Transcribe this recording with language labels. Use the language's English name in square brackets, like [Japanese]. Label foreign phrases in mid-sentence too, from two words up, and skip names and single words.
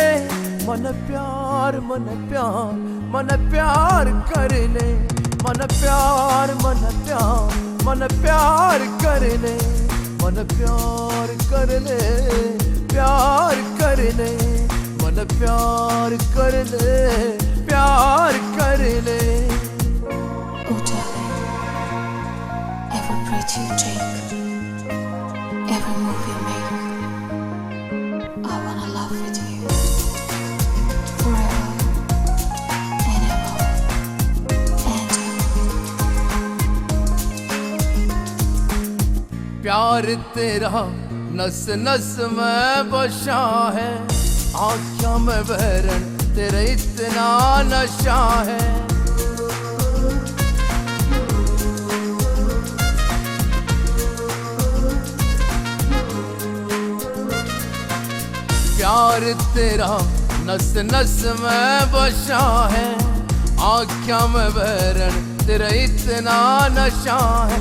[Hindi] मन प्यार मन प्यार मन प्यार कर ले, मन प्यार मन प्यार मन प्यार कर ले, मन प्यार कर ले, प्यार कर ले, मन प्यार कर ले, प्यार कर ले। [English] Oh darling, every breath you take, every move you make, I wanna love with you forever and ever and ever. [Hindi] प्यार तेरा नस नस में बसा है, आँखों में बहरन तेरा इतना नशा है। प्यार तेरा नस नस में बसा है, आँखों में बहरन तेरा इतना नशा है।